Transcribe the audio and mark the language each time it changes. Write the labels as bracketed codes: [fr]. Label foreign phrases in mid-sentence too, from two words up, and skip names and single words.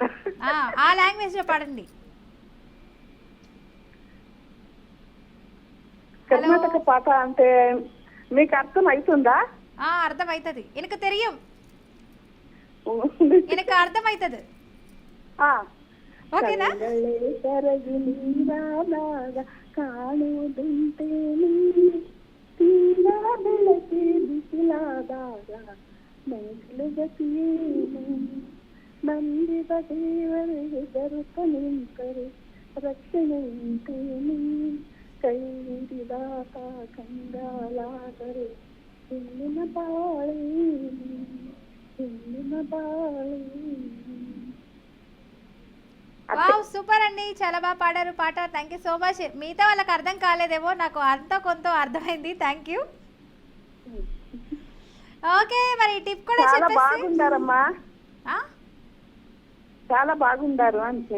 [te] ఆ లాంగ్వేజ్ లో పాడండి. కర్ణాటక పాట అంటే మీకు అర్థం అవుతుందా? అర్థం అవుతుంది, [ta] எனக்கு தெரியும், எனக்கு [te] అర్థం అవుతుంది. ఓకేనా? [kn] ನಂದಿದ ದೇವರಿಗೆ ದೊರಕ ನಿಂತರೆ ರಕ್ಷಣೆ ಉಂಟೇನೆ, ಕೈ ಹಿಡಿದಾತ ಕಂಗಾಲಾದರೆ ಹೆಣ್ಣಿನ ಬಾಳೆ, ಹೆಣ್ಣಿನ ಬಾಳೆ. [te] వావ్, సూపర్ అండి, చాలా బాగా పాడారు పాట. [en] thank you so much. [te] మిగతా వాళ్ళకి అర్థం కాలేదేమో, నాకు అంత కొంత అర్థమైంది. [en] thank you. [te] ఓకే, మరి టిప్ కూడా చెప్పేసి. బాగుండారమ్మా, చాలా బాగుండారు అంటే.